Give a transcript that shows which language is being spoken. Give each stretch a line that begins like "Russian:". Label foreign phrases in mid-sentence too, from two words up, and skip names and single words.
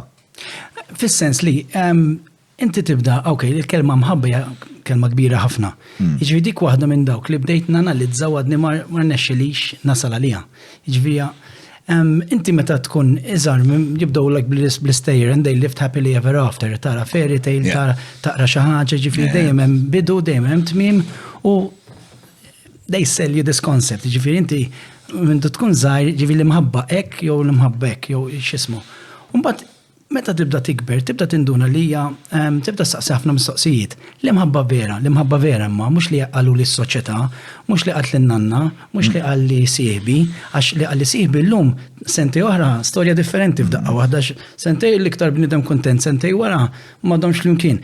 Maltese: Fis-sens li inti tibda, il-kelma mħabba hija kelma kbira ħafna. Jiġifieri dik waħda minn dawk li bdejt nanalizza għadni ma rnexxilix nasal għaliha. Jiġifieri inti meta tkun iżgħar jibdew like bl-istejjer
English: and they lived happily ever after,
Maltese: tara
English: fairy tale,
Maltese: taqra xi ħaġa, ġifieri dejjem hemm bidu, dejjem hemm tmiem u
English: they sell you this concept.
Maltese: Ġifieri inti minn tkun żgħar ġifieri l-imħabba hekk jew l-imħabba hekk jew x'ismu. U mbagħad meta tibda tikber, tibda tinduna li hija tibda staqsi ħafna mistoqsijiet. L-imħabba vera imma mhux li qalu li s-soċjetà, mhux li qalt lin-nanna, mhux li qal li sieħbi, għax li qal li sieħbi llum sentej oħra storja differenti f'daqqa waħda, sentej l-iktar bniedem kuntent, sentej wara m'għadhomx flimkien.